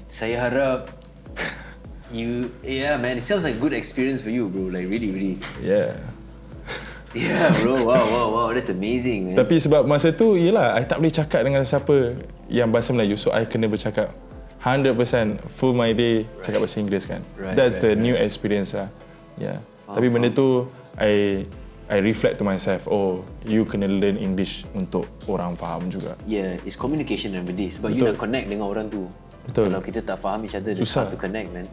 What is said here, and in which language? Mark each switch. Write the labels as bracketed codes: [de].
[ms] Saya harap [en] man, it sounds like a good experience for you, bro. Like really. Yeah, bro. Wow. That's amazing, man. [ms] Tapi sebab masa tu, yelah, I tak boleh cakap dengan siapa yang bahasa Melayu. So, I kena bercakap 100% [en] full my day [ms] cakap bahasa Inggeris kan. [en] That's the new experience lah. [ms] Yeah. Tapi benda tu, [en] I reflect to myself, you [ms] kena [en] learn English [ms] untuk orang faham juga. [en] Yeah, it's communication and benda. [ms] Sebab you nak connect dengan orang tu. Betul. Kalau kita tak faham [en] each other, it's hard to connect, man.